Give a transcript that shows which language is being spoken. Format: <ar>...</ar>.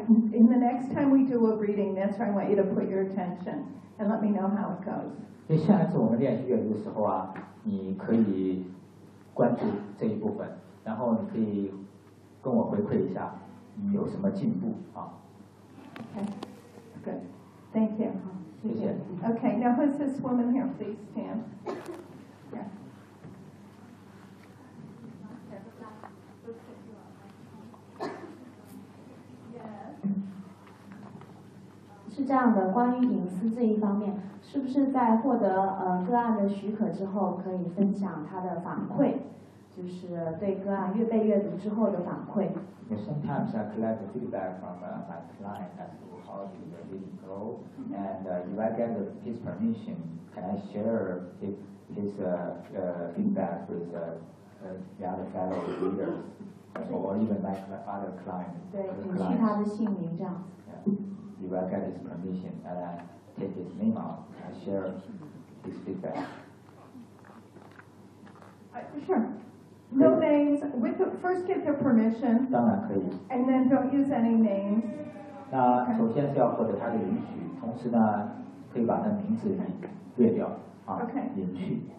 <en>In the next time we do a reading, that's where I want you to put your attention and let me know how it goes.</en> <zh>所以下一次我们练习阅读的时候啊，你可以关注这一部分，然后你可以跟我回馈一下你有什么进步啊。</zh> <en>Okay. Good. Thank you. Okay, now who's this woman here? Please stand. Yes.</en> <zh>是这样的，关于隐私这一方面，是不是在获得个案的许可之后，可以分享他的反馈？就是对歌啊越背越读之后的反馈。</zh> <en>Yeah, sometimes I collect the feedback from my client as to how do the reading go, and if I get his permission, can I share his feedback with the other fellow readers, or even my other client?</en> <zh>对，隐去他的姓名这样。</zh> <en>Yeah, if I get his permission, and I take his name out, can I share his feedback? Sure. No names, with the, first get their permission.</en> <zh>当然可以。</zh> <en>And then don't use any names.</en> <zh>那首先是要获得他的允许，同时呢，可以把他名字也略掉啊，隐去。</zh>